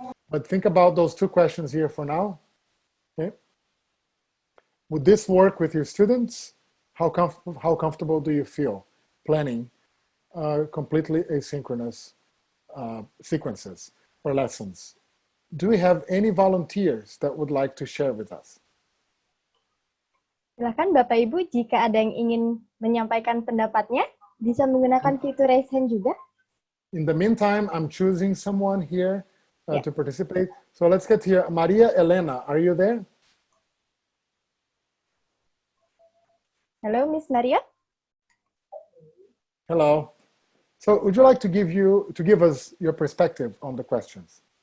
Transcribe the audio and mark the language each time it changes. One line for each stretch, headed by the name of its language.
English: But think about those two questions here for now. Okay, would this work with your students? How comfortable do you feel planning completely asynchronous sequences or lessons? Do we have any volunteers that would like to share with us?
Indonesian: Silakan Bapak Ibu, jika ada yang ingin menyampaikan pendapatnya, bisa menggunakan fitur raise hand juga.
English: In the meantime, I'm choosing someone here to participate. So let's get here. Maria Elena, are you there? Hello, Miss Maria. Hello. So would you like to give us your perspective on the questions?